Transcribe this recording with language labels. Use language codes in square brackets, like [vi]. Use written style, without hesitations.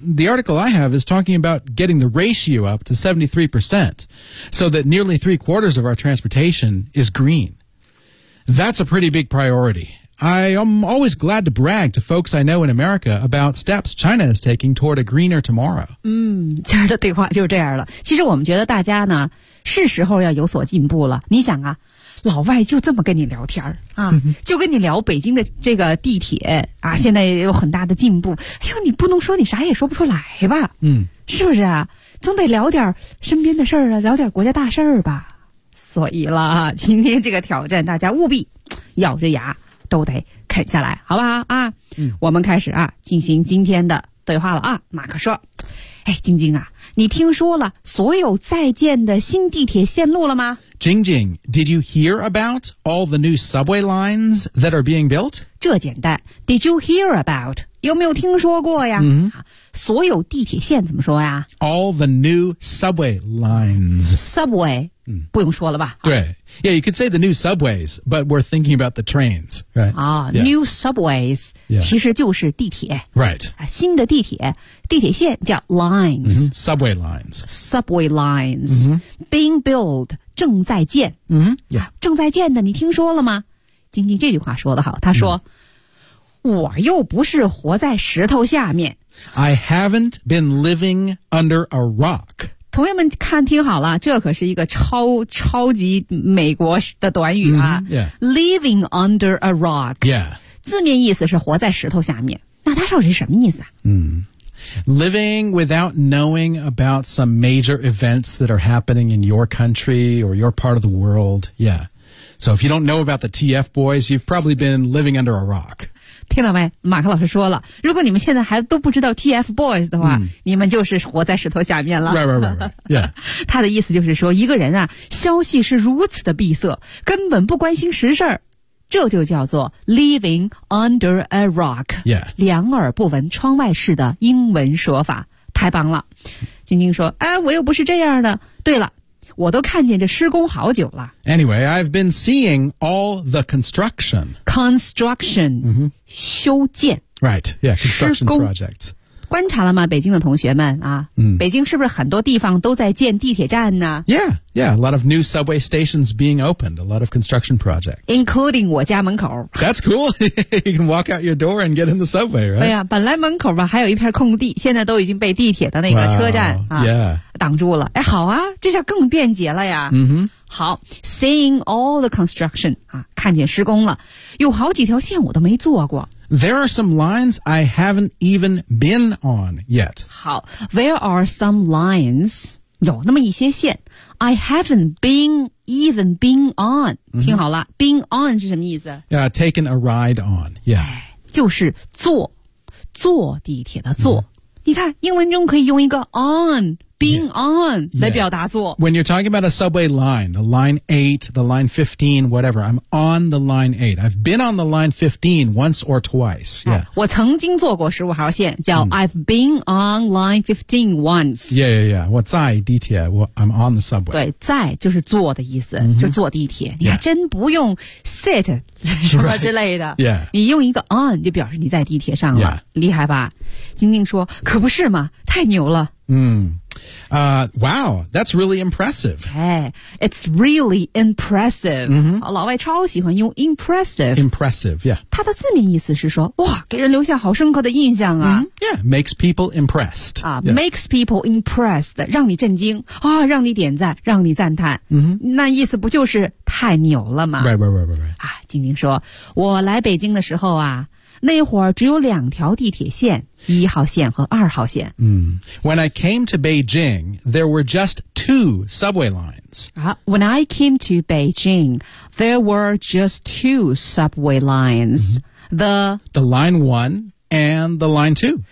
[en] The article I have is talking about getting the ratio up to 73%, so that nearly three-quarters of our transportation is green. That's a pretty big priority. I am always glad to brag to folks I know in America about steps China is taking toward a greener tomorrow. [zh] 今儿的对话就是这样了。其实我们觉得大家呢，是时候要有所进步了。你想啊，老外就这么跟你聊天啊，就跟你聊北京的这个地铁啊，现在有很大的进步。哎呦，你不能说你啥也说不出来吧？是不是啊？总得聊点身边的事儿啊，聊点国家大事儿吧。所以啦，今天这个挑战，大家务必咬着牙都得啃下来，好不好啊？我们开始啊，进行今天的对话了啊。马克说：“哎，晶晶啊，你听说了所有在建的新地铁线路了吗？” [en] Jing Jing, did you hear about all the new subway lines that are being built? [zh] 这简单。 [en] Did you hear about? [zh] 有没有听说过呀？所有地铁线怎么说呀？ [en] All the new subway lines. [zh] Subway. 不用说了吧。对。 [en] Yeah, you could say the new subways, but we're thinking about the trains, right? New subways, [zh] 其实就是地铁。 [en] Right. [zh] 新的地铁,地铁线叫 lines.、 [en] Mm-hmm. Subway lines. Subway lines.、 Mm-hmm. Being built, [zh] 正在建。正在建的你听说了吗？晶晶这句话说得好,他说、我又不是活在石头下面。 [en] I haven't been living under a rock. [zh] 同学们看听好了，这可是一个超级美国的短语啊、 [en] Living under a rock、 [zh] 字面意思是活在石头下面，那它到底是什么意思啊、 [en] Living without knowing about some major events that are happening in your country or your part of the world. Yeah. So if you don't know about the TF boys, you've probably been living under a rock. [zh] 听到没？马克老师说了，如果你们现在还都不知道 TF boys 的话、你们就是活在石头下面了。 [en] Right. [zh] 他的意思就是说，一个人啊，消息是如此的闭塞，根本不关心实事儿。这就叫做 [en] living under a rock. Yeah. [zh] 两耳不闻窗外事的英文说法。太棒了。晶晶说，哎，我又不是这样的。对了。我都看见这施工好久了。 [en] Anyway, I've been seeing all the construction. [zh] Construction,、修建。 [en] Right, yeah, construction projects. [zh] 观察了吗，北京的同学们啊、北京是不是很多地方都在建地铁站呢？ [en] Yeah, a lot of new subway stations being opened, a lot of construction projects. Including [zh] 我家门口。 [en] That's cool, you can walk out your door and get in the subway, right? [zh] 对呀、本来门口吧还有一片空地，现在都已经被地铁的那个车站 挡住了。哎，好啊，这下更便捷了呀。好， [en] seeing all the construction, [zh] 啊，看见施工了，有好几条线我都没坐过。 [en] There are some lines I haven't even been on yet. [zh] 好， [en] there are some lines, [zh] 有那么一些线。 [en] I haven't been even been on. [zh] 听好了、 [en] been on [zh] 是什么意思？ [en] Yeah, taken a ride on. Yeah. [zh] 就是坐地铁的坐。你看英文中可以用一个 on [en] being on [zh] 来表达做。 [en] When you're talking about a subway line, the line 8, the line 15, whatever, I'm on the line 8. I've been on the line 15 once or twice. Yeah. [zh] 我曾经坐过15号线叫 [en] I've been on line 15 once. Yeah. [zh] 我在地铁 [en] I'm on the subway. [zh] 对在就是坐的意思、就坐地铁。你还真不用 sit 什么之类的。 [en] Right. Yeah. [zh] 你用一个 on 就表示你在地铁上了。 [en] Yeah. [zh] 厉害吧。晶晶说可不是嘛太牛了。 [en] Wow, that's really impressive. Hey, it's really impressive.、 Mm-hmm. [zh] 老外超喜欢用 impressive. [en] Impressive, yeah. [zh] 它的字面意思是说哇给人留下好深刻的印象啊。 Mm-hmm. [en] Yeah, makes people impressed.、 Makes people impressed, [zh] 让你震惊啊让你点赞让你赞叹。 Mm-hmm. 那意思不就是太牛了吗 [en] Right. [zh] 啊晶晶说我来北京的时候啊那会儿只有两条地铁线一号线和二号线。 [en] When I came to Beijing, there were just two subway lines.、 When I came to Beijing, there were just two subway lines.、 The line one and the line two.